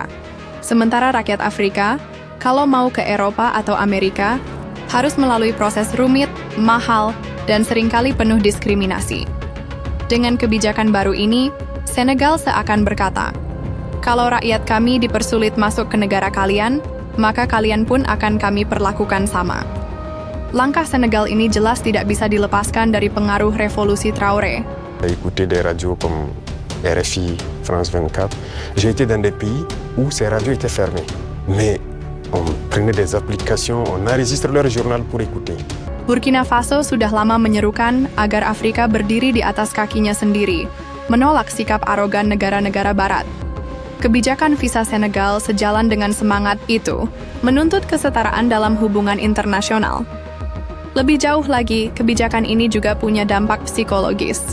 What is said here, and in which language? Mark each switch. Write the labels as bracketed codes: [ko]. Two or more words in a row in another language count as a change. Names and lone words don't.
[id] Sementara rakyat Afrika, kalau mau ke Eropa atau Amerika, harus melalui proses rumit, mahal, dan seringkali penuh diskriminasi. Dengan kebijakan baru ini, Senegal seakan berkata, kalau rakyat kami dipersulit masuk ke negara kalian, maka kalian pun akan kami perlakukan sama. Langkah Senegal ini jelas tidak bisa dilepaskan dari pengaruh revolusi Traoré. [fr] Écouter des radios comme RFI, France 24, j'ai été dans des pays où ces radios étaient fermées. Mais on prenait des applications, on enregistre leur journal pour écouter. [id] Burkina Faso sudah lama menyerukan agar Afrika berdiri di atas kakinya sendiri, menolak sikap arogan negara-negara Barat. Kebijakan visa Senegal sejalan dengan semangat itu, menuntut kesetaraan dalam hubungan internasional. Lebih jauh lagi, kebijakan ini juga punya dampak psikologis.